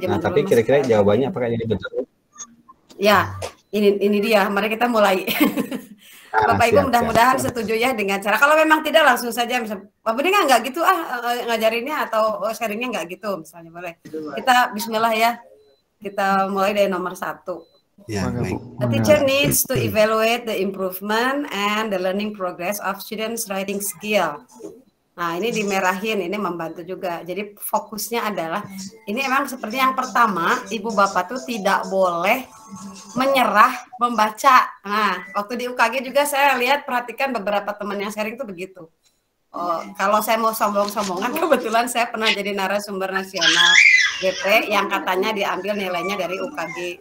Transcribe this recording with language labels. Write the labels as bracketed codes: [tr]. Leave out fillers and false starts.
[id] nah, tapi kira-kira jawabannya apakah ini betul? Ya, ini dia. Mari kita mulai. Bapak Ibu mudah-mudahan setuju ya dengan cara. Kalau memang tidak langsung saja misalnya, Pak Budi nggak gitu ngajarinnya atau sharingnya nggak gitu misalnya, boleh. Kita Bismillah ya. Kita mulai dari nomor 1. Ya, [en] the teacher needs to evaluate the improvement and the learning progress of students' writing skill. [id] Nah, ini dimerahin, ini membantu juga. Jadi fokusnya adalah, ini emang seperti yang pertama, Ibu Bapak tuh tidak boleh menyerah membaca. Nah, waktu di UKG juga saya lihat, perhatikan beberapa teman yang sharing tuh begitu. Oh, kalau saya mau sombong-sombongan, kebetulan saya pernah jadi narasumber nasional BP yang katanya diambil nilainya dari UKG.